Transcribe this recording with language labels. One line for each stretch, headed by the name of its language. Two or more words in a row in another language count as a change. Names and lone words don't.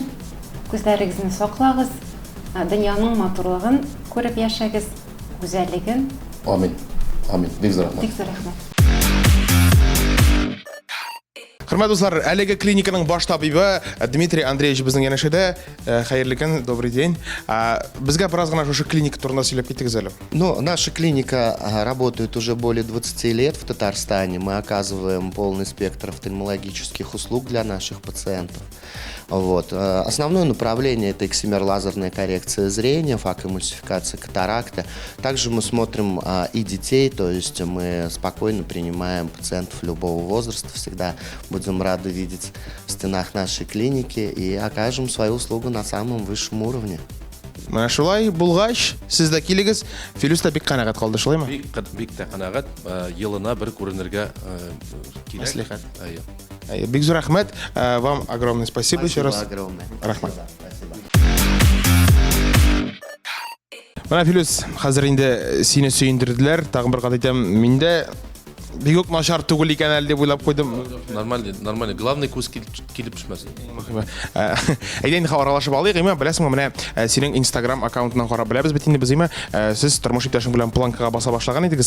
Tatar: Күзләрегезне саклагыз. Дөньяның матурлыгын күреп яшәгез, гүзәллеген. Амин. Амин. Бик зур рәхмәт. Бик зур рәхмәт. Хөрмәтле дуслар, әлеге клиниканың баш табибы Дмитрий Андреевич безнең янәшәдә. Хәерле көн,
Russian: добрый день.
Tatar: Безгә бераз гына шушы клиника турында сөйләп китегез әле.
Russian: Ну, наша клиника работает уже более 20 лет в Татарстане. Мы оказываем полный спектр офтальмологических услуг для наших пациентов. Вот. Основное направление – это эксимер-лазерная коррекция зрения, факоэмульсификация катаракты. Также мы смотрим и детей, то есть мы спокойно принимаем пациентов любого возраста. Всегда будем рады видеть в стенах нашей клиники и окажем свою услугу на самом высшем уровне.
Tatar: Менә шулай булгач, сез дә килегез. Филус та бик канәгать калды, шулаймы? Бик тә канәгать, елына бер күренергә кирәк. Мәслихәт. Бик зур рәхмәт.
Russian: Вам огромное спасибо еще раз. Огромное.
Tatar: Рәхмәт. Менә Филус, хәзер инде сине сөендерделәр. Тагын бер кат әйтәм, миндә бик үк начар түгел икән әле дип уйлап куйдым. Нормально. Главный күз килеп төшмәсен. Әйдә инде аралашып алыйк, име, беләсеңме, менә синең Instagram аккаунтыңнан карап беләбез бит инде без, име, сез тормыш иптәшең белән планкага баса башлаган идегез.